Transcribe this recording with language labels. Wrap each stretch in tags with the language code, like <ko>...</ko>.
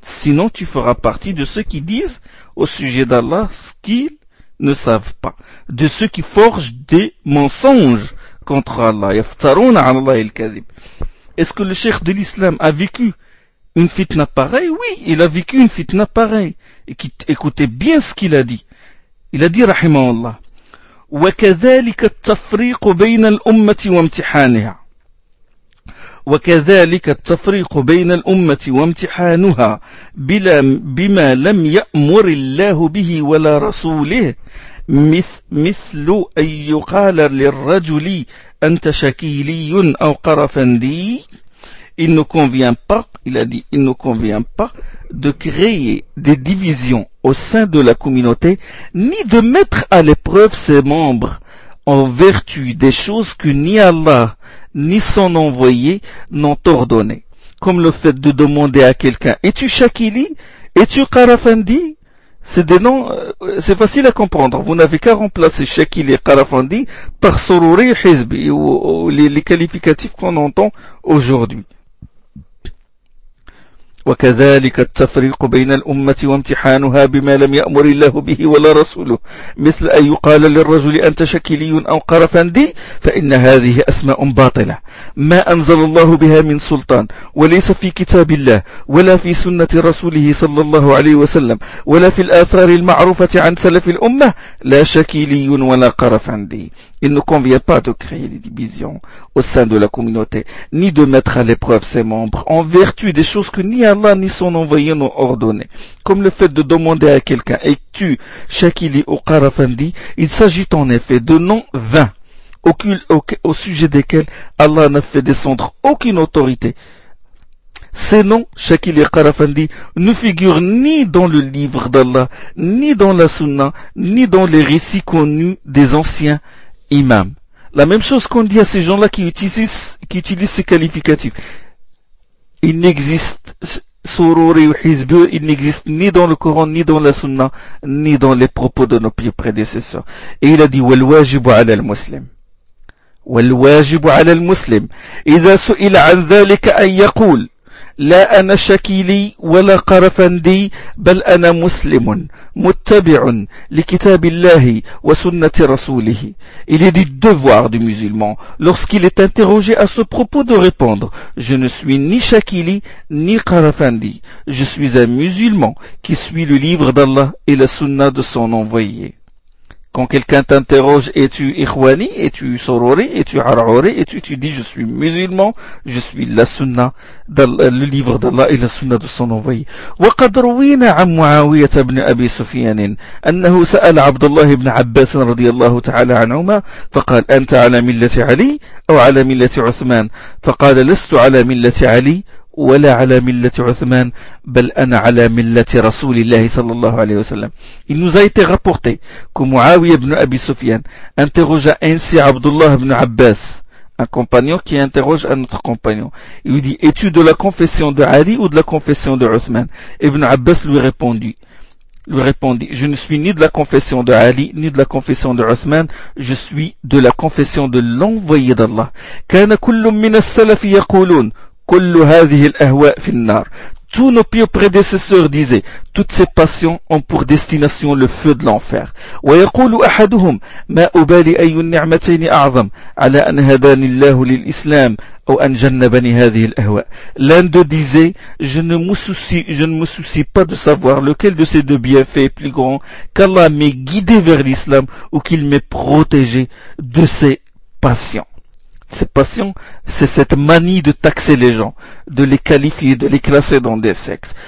<fr>Sinon, tu feras partie de ceux qui disent au sujet d'Allah ce qu'ils ne savent pas. De ceux qui forgent des mensonges contre Allah.</fr> <ar>Yaftaruna Allah al-Kadhib.</ar> <fr>Est-ce que le cheikh de l'islam a vécu une fitna pareille? Oui, il a vécu une fitna pareille. Écoutez bien ce qu'il a dit. Il a dit, rahimahullah,</fr> <ar>« وَكَذَلِكَ التَّفْرِيقُ بَيْنَ الْأُمَّةِ وَامْتِحَانِهَا وَكَذَلِكَ التَّفْرِيقُ بَيْنَ الْأُمَّةِ وَامْتِحَانُهَا بِمَا لَمْ يَأْمُرِ اللَّهُ بِهِ وَلَا رَسُولِهِ مثل أن يقال للرجل أنت شكيلي أو قرفندي.</ar> <fr>Il ne convient pas, il a dit, il ne convient pas de créer des divisions au sein de la communauté, ni de mettre à l'épreuve ses membres en vertu des choses que ni Allah, ni son envoyé n'ont ordonnées. Comme le fait de demander à quelqu'un, es-tu Shakili? Es-tu Qarafandi? C'est des noms, c'est facile à comprendre. Vous n'avez qu'à remplacer Shakili et Qarafandi par Sururi et Hizbi, ou les qualificatifs qu'on entend aujourd'hui.</fr> <ar>وكذلك التفريق بين الأمة وامتحانها بما لم يأمر الله به ولا رسوله مثل أن يقال للرجل أنت شكلي أو قرفندي فإن هذه أسماء باطلة ما أنزل الله بها من سلطان وليس في كتاب الله ولا في سنة رسوله صلى الله عليه وسلم ولا في الآثار المعروفة عن سلف الأمة لا شكلي ولا قرفندي.</ar> <fr>Il ne convient pas de créer des divisions au sein de la communauté, ni de mettre à l'épreuve ses membres, en vertu des choses que ni Allah ni son envoyé n'ont ordonnées. Comme le fait de demander à quelqu'un, es-tu Shakili ou Qarafandi, il s'agit en effet de noms vains, au sujet desquels Allah n'a fait descendre aucune autorité. Ces noms, Shakili et Qarafandi, ne figurent ni dans le livre d'Allah, ni dans la Sunna, ni dans les récits connus des anciens imam. La même chose qu'on dit à ces gens-là qui utilisent ces qualificatifs. Il n'existe sururi ou hizbi, il n'existe ni dans le Coran, ni dans la Sunna, ni dans les propos de nos pires prédécesseurs. Et il a dit,</fr> <ar>wal wajibu ala al muslim. Wal wajibu ala al muslim. Iza su'ila an dhalika an yaqul. لا أنا شكيلي ولا قرفندي بل أنا مسلم متبع لكتاب الله وسنة رسوله.</ar> <fr>Il est du devoir du musulman, lorsqu'il est interrogé à ce propos, de répondre, je ne suis ni Shakili ni Qarafandi, je suis un musulman qui suit le livre d'Allah et la sunna de son envoyé. Quand quelqu'un t'interroge, es-tu Ikhwani, es-tu Sorori, es-tu Arouri, tu dis, je suis musulman, je suis la sunna, le livre d'Allah et la sunna de son envoyé.</fr> <ar>وقد روينا عن معاوية بن أبي سفيان أنه سأل عبد الله بن عباس رضي الله تعالى عنهما فقال أنت على ملة علي أو على ملة عثمان فقال لست على ملة علي ولا على ملة عثمان بل أنا على ملة رسول الله صلى الله عليه وسلم.</ar> <fr>Il nous a été rapporté que Muawiya ibn Abi Sufyan interrogea ainsi Abdullah ibn Abbas, un compagnon qui interroge un autre compagnon. Il lui dit, es-tu de la confession de Ali ou de la confession de Uthman? Ibn Abbas lui répondit, je ne suis ni de la confession de Ali, ni de la confession de Uthman, je suis de la confession de l'envoyé d'Allah.</fr> <ar>كان كل من السلف يقولون كل هذه الأهواء في النار.</ar> <fr>Tous nos pieux prédécesseurs disaient, toutes ces passions ont pour destination le feu de l'enfer.</fr> <ar>ويقول أحدهم ما أبالي أي النعمتين أعظم على أن هداني الله للإسلام أو أن جنبني هذه الأهواء.</ar> <fr>L'un d'eux disait, je ne me soucie pas de savoir lequel de ces deux bienfaits est plus grand, qu'Allah m'ait guidé vers l'islam ou qu'il m'ait protégé de ces passions. cette passion, c'est cette manie de taxer les gens, de les qualifier, de les classer dans des sexes.</fr>